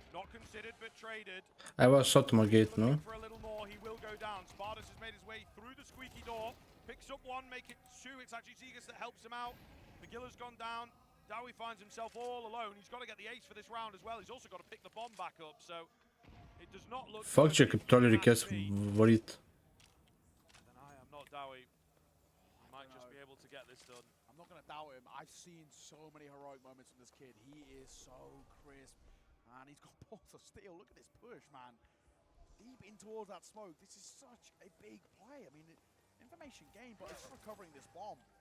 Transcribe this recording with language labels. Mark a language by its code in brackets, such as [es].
[en] Not considered but traded. I was Satamo gate, no? For a little more, he will go down. Spartus has made his way through the squeaky door. Picks up one, make it two. It's actually Zigas that helps him out. Magilla's gone down. Dowie finds himself all alone. He's got to get the ace for this round as well. He's also got to pick the bomb back up. So it does not look. [lt] Fuck, čia kaip toli reikės varyt. [en] Then I am not Dowie. I might just be able to get this done. I'm not going to doubt him. I've seen so many heroic moments from this kid. He is so crisp. And he's got balls of steel. Look at this push, man. Deep in towards that smoke. This is such a big play. I mean, information gain, but it's recovering this bomb.